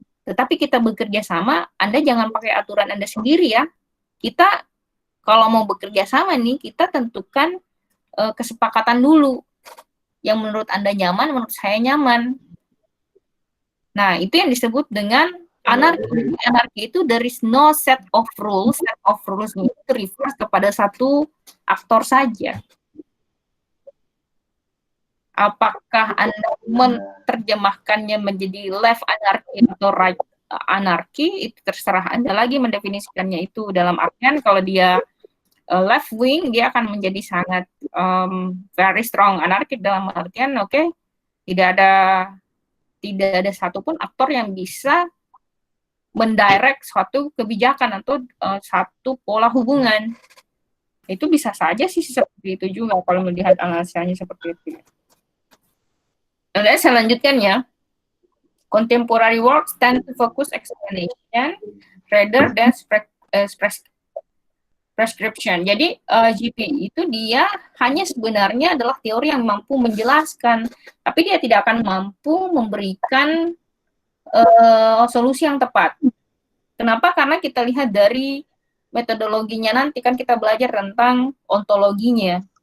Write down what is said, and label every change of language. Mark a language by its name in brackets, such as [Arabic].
[Indonesian] Tetapi kita bekerja sama, Anda jangan pakai aturan Anda sendiri ya. Kita kalau mau bekerja sama nih, kita tentukan kesepakatan dulu. Yang menurut Anda nyaman, menurut saya nyaman. Nah, itu yang disebut dengan anarki. Anarki itu [English] there is no set of rules. Set of rules [Indonesian] itu [English] refers [Indonesian] kepada satu aktor saja. Apakah Anda menerjemahkannya menjadi left anarchy atau right anarchy, itu terserah Anda lagi mendefinisikannya itu. Dalam artian kalau dia left wing, dia akan menjadi sangat [English] very strong [Indonesian] anarki dalam artian oke, tidak ada satupun aktor yang bisa mendirect suatu kebijakan atau satu pola hubungan. Itu bisa saja sih seperti itu juga kalau melihat analisanya seperti itu. Dan saya lanjutkan ya. [English] Contemporary works tend to focus explanation rather than prescription. [Indonesian] Jadi GPI itu dia hanya sebenarnya adalah teori yang mampu menjelaskan, tapi dia tidak akan mampu memberikan solusi yang tepat. Kenapa? Karena kita lihat dari metodologinya nanti kan kita belajar tentang ontologinya.